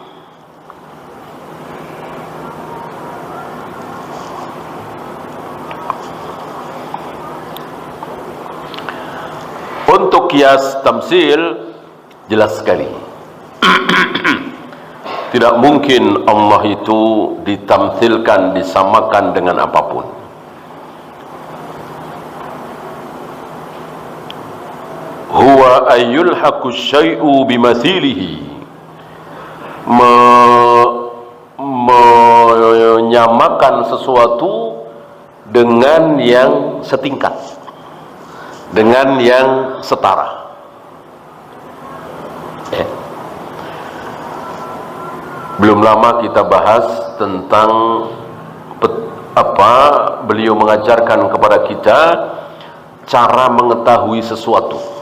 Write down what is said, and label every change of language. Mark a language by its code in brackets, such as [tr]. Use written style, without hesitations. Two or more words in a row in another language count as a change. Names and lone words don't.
[id] Untuk qiyas tamsil jelas sekali. Tidak mungkin Allah itu ditamthilkan, disamakan dengan apapun. [ar] هو أن يلحق الشيء بمثيله, [id] menyamakan sesuatu dengan yang setingkat, dengan yang setara. Belum lama kita bahas tentang beliau mengajarkan kepada kita cara mengetahui sesuatu.